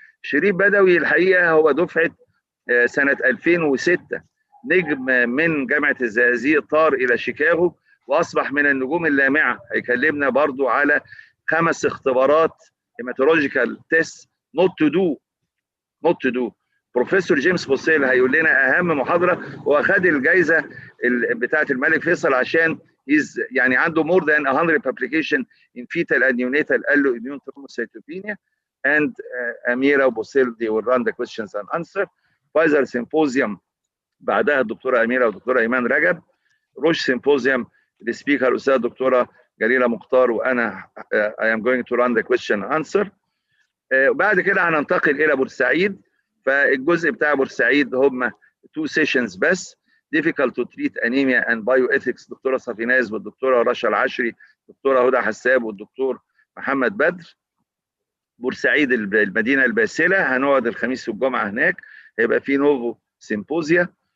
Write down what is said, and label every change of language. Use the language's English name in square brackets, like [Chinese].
[Arabic] شريف بدوي الحقيقه هو دفعه سنه 2006، نجم من جامعه الزقازيق، طار الى شيكاغو واصبح من النجوم اللامعه. هيكلمنا برضو على 5 اختبارات هيماتولوجيكال تيست نوت تو دو. بروفيسور جيمس بوسيل هيقول لنا اهم محاضره، هو خد الجائزه بتاعه الملك فيصل عشان يعني عنده [English] more than 100 publication in fetal and neonatal alloimmune thrombocytopenia, and Amira Bosel they will run the questions and answer. [Arabic] فايزر سيمبوزيوم بعدها الدكتوره اميره والدكتوره ايمان رجب. روش سيمبوزيوم السبيكر الاستاذه الدكتوره جليله مختار، وانا [English] I am going to run the question and answer. [Arabic] وبعد كده هننتقل الى بورسعيد. فالجزء بتاع بورسعيد هم 2 سيشنز بس، [English] difficult to treat anemia and bioethics [Arabic] دكتوره صفيناز والدكتوره رشا العشري، الدكتوره هدى حساب والدكتور محمد بدر. بورسعيد المدينه الباسله، هنقعد الخميس والجمعه هناك، هيبقى في نوفو سيمبوزيا.